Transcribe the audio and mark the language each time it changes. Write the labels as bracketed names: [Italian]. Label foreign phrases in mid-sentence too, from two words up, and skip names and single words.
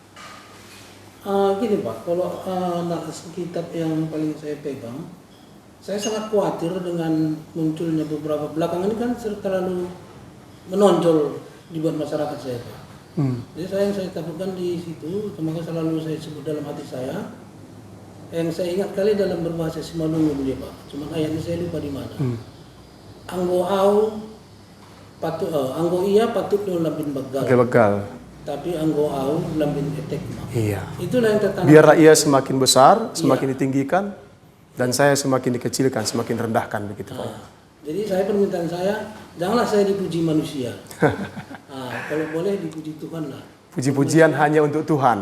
[Indonesian] Gini Pak, kalau nats Alkitab yang paling saya pegang, saya sangat khawatir dengan munculnya beberapa belakangan ini kan terlalu menonjol dibuat masyarakat saya Pak. Jadi yang saya takutkan di situ, maka selalu saya sebut dalam hati saya, yang saya ingat kali dalam berbahasa Simalungun dia Pak, cuma ayatnya saya lupa di mana. [Batak Simalungun] Anggo iya patut no lambin begal. Tapi anggo au lambin etek mah. [Indonesian] Iya. Itulah yang tertanam. Biarlah ia semakin besar, semakin ditinggikan, dan saya semakin dikecilkan, semakin rendahkan begitu Pak. Jadi permintaan saya, janganlah saya dipuji manusia. Kalau boleh dipuji Tuhan lah. Puji-pujian hanya untuk Tuhan.